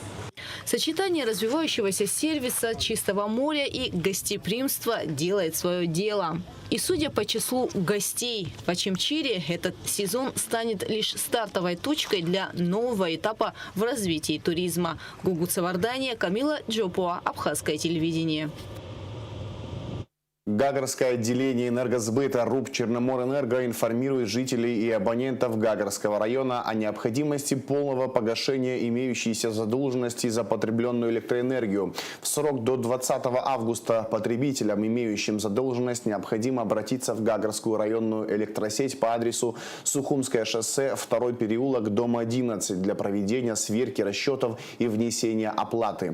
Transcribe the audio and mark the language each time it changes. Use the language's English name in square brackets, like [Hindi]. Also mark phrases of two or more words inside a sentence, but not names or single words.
[Russian] Сочетание развивающегося сервиса, чистого моря и гостеприимства делает свое дело. И судя по числу гостей в Очимчире, этот сезон станет лишь стартовой точкой для нового этапа в развитии туризма. Гугут Савардания, Камила Джопуа, Абхазское телевидение. Гагарское отделение энергосбыта РУП «Черноморэнерго» информирует жителей и абонентов Гагарского района о необходимости полного погашения имеющейся задолженности за потребленную электроэнергию. В срок до 20 августа потребителям, имеющим задолженность, необходимо обратиться в Гагарскую районную электросеть по адресу Сухумское шоссе, 2 переулок, дом 11 для проведения сверки расчетов и внесения оплаты.